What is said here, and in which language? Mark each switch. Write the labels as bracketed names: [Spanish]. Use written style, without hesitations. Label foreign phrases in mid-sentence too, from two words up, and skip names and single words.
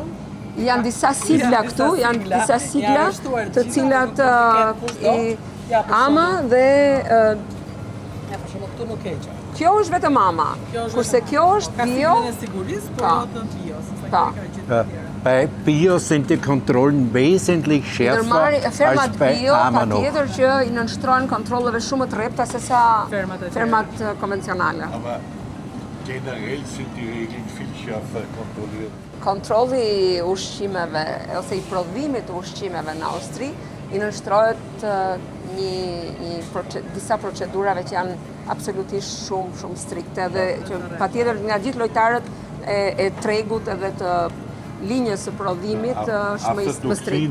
[Albanian] Janë disa sigla këtu, janë disa sigla të cilat AMA dhe Ja, për shembull këtu nuk keq. kjo është vetëm AMA, kurse kjo është Ka bio. siglën e sigurisë, por Pa. jo të bio, sepse Pa. ka gjithë të tjera. [German] Bei Bio sind die Kontrollen wesentlich schärfer [Albanian] Fermat [German] als bei bio AMA noch. [Albanian] patjetër që i nënshtrojnë kontrolleve shumë të rrepta se sa fermat konvencionale. [German] Aber generell sind die Regeln viel schärfer kontrolliert. [Albanian] Kontrolli i ushqimeve ose i prodhimit të ushqimeve në Austri i nënshtrohet disa procedurave që janë absolutisht shumë strikte dhe që patjetër nga gjithë lojtarët e tregut edhe të linjës së prodhimit është më strikt.